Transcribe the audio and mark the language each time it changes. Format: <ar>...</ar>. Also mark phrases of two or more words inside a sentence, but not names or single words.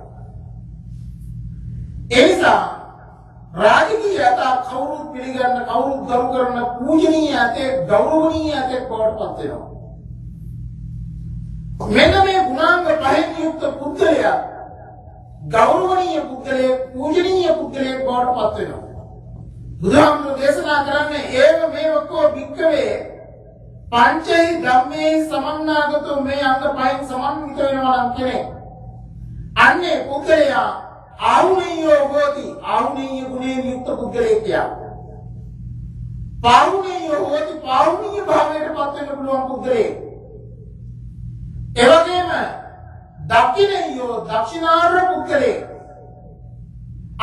<si>ඒ නිසා රාජකීය ඇතා කවුරුත් පිළිගන්න කවුරුත් ගරු කරන පූජනීය ඇතේ ගෞරවනීය ඇතේ බවට පත් වෙනවා. මෙන්න මේ ගුණාංග පහෙන් යුක්ත පුද්ගලයා ගෞරවනීය පුද්ගලයෙක් පූජනීය පුද්ගලයෙක් බවට පත් වෙනවා. බුදුහාමුදුරේ දේශනා කරන්නේ ඒව මේ ඔක්කොම</si> <pi>වික්කවේ පංචෛ ධම්මේ සමන්නාගතෝ</pi> <si>මේ අංග පහෙන් සමන්විත වෙනවා නම් කෙනෙක් අන්නේ පුද්ගලයා</si> <pi>ආහුණීයෝ හෝති</pi> <si>ආහුණීය ගුණයෙන් යුක්ත පුද්ගලයෙක් කියා.</si> <pi>පාහුණීයෝ හෝති</pi> <si>පාහුණීය භාවයට පත් වෙන්න පුළුවන් පුද්ගලයෙක්. ඒ වගේම දක්ෂිණීයෝ දක්ෂිනාර්ය පුද්ගලයෙක්.</si>